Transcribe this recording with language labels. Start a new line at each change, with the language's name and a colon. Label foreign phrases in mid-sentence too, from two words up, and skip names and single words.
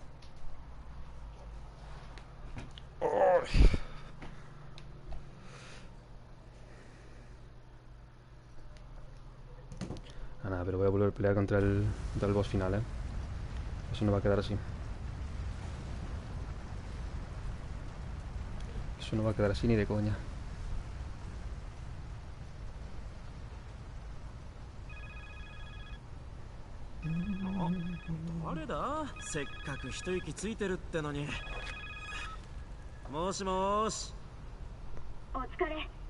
Spanish: Ah, nada, pero voy a volver a pelear contra el boss final, ¿eh? Eso no va a quedar así. Eso no va a quedar así ni de coña.
Japanese: 誰だ？せっかく一息ついてるってのに。もしもーし。お疲れ。